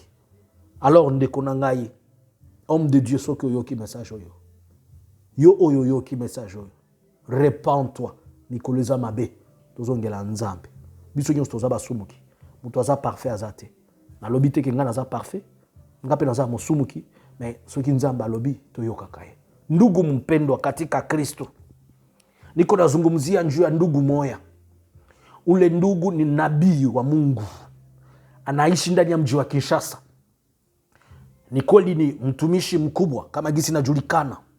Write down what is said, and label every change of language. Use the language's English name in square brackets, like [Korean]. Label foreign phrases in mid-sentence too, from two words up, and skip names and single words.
[Lingala] Alors ndeko na ngai [French] homme de Dieu [Lingala] soki oyoki message oyo yo oyo yoki message oyo répands-toi mikolo eza mabe tozongela nzambe biso nyonso toza basumuki muto aza parfait azate nalobi te ke nga naza parfait nga pe naza mosumuki mais soki nzambe alobi toyokaka ye. [Swahili] Ndugu mpendwa katika Kristo, niko nazungumzia njuu ya ndugu moya. Ule ndugu ni nabii wa Mungu, anaishi ndani ya mji wa Kinshasa. Ni kweli ni mtumishi mkubwa kama gisi najulikana.